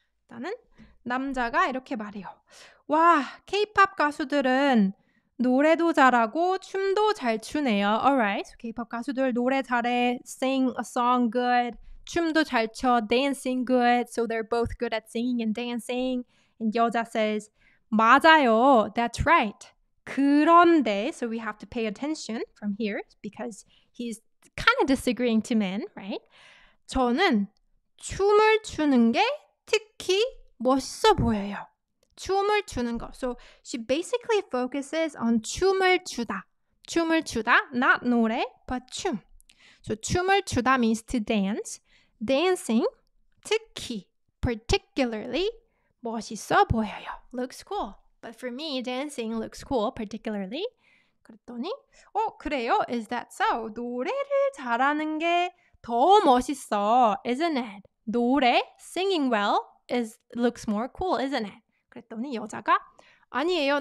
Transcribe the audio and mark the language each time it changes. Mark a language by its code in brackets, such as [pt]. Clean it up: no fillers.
[ko] 일단은 남자가 이렇게 말해요. 와, K-pop 가수들은 노래도 잘하고 춤도 잘 추네요. [en] Alright, so K-pop [ko] 가수들 노래 잘해, [en] sing a song good, [ko] 춤도 잘 춰, [en] dancing good. So they're both good at singing and dancing. And 여자 says, [ko] 맞아요, [en] that's right. [ko] 그런데, [en] so we have to pay attention from here because he's kind of disagreeing to men, right? [ko] 저는 춤을 추는 게 특히 멋있어 보여요. 춤을 추는 거. [en] So she basically focuses on 춤을 추다. 춤을 추다, not 노래, but 춤. So 춤을 추다 means to dance. [ko] Dancing, 특히, particularly, 멋있어 보여요. [en] Looks cool. But for me, dancing looks cool, particularly. [ko] 그랬더니, 그래요? [en] Is that so? [ko] 노래를 잘하는 게 더 멋있어, [en] isn't it? 노래, singing well, looks more cool, isn't it? [ko] 그랬더니 여자가, 아니에요.